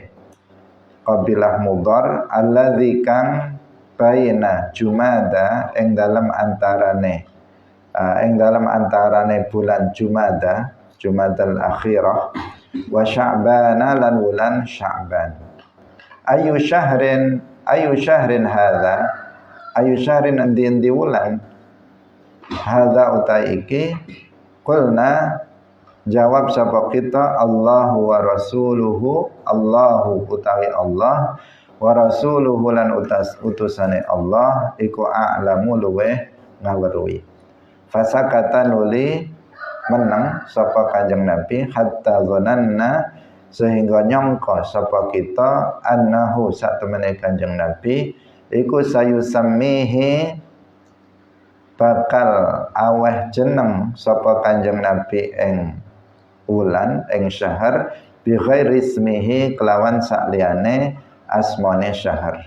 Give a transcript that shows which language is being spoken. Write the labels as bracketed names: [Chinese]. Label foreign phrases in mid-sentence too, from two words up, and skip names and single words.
[Arabic] قبيلة مضر الذي [Javanese] kang [Arabic] بين جمادى [Javanese] ing dalam antarane bulan Jumada, [Arabic] جمادى الآخرة وشعبان [Javanese] lan wulan Sya'ban. [Arabic] أي شهر هذا أي شهر [Javanese] endi wulan [Arabic] هذا [Javanese] utai iki. Qulna jawab sapa kita [Arabic] الله ورسوله الله [Javanese] utawi Allah, [Arabic] ورسوله [Javanese] lan utusane Allah iku a'lamu luweh ngaweruhi. Fasakata nuli menang sapa Kanjeng Nabi [Arabic] حتى ظننا [Javanese] sehingga nyangka sapa kita annahu sak temene Kanjeng Nabi iku sayusammihi bakal aweh jeneng sapa Kanjeng Nabi ing wulan ing syahar [Arabic] بغير اسمه [Javanese] kelawan sakliyane asmane syahar.